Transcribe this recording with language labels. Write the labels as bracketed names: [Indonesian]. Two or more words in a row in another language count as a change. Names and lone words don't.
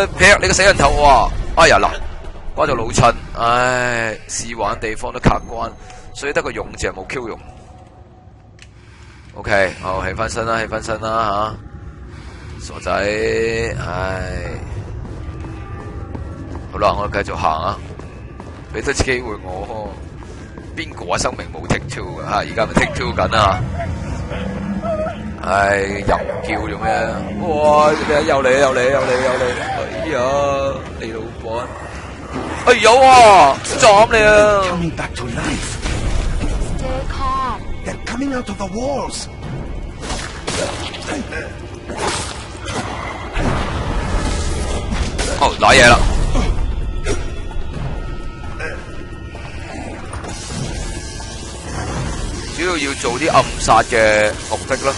[Cantonese] 劈你個死人頭啊！哎呀嗱，關咗老襯，唉，試玩地方都卡關，所以得個勇字冇 Q 用。OK， 好，起翻身啦吓，傻仔，唉，好啦，我哋繼續行啊，俾多次機會我，邊個生命冇 [English] take two [Cantonese] 噶吓，而家咪 [English] take two [Cantonese] 緊啊，唉，又叫做咩？哇，又嚟，哎呀，你老闆，哎有啊，撞你啊！ [English] Coming back to life. They're coming out of the walls. [Cantonese] 瀨嘢啦！主要做啲暗殺嘅目的咯。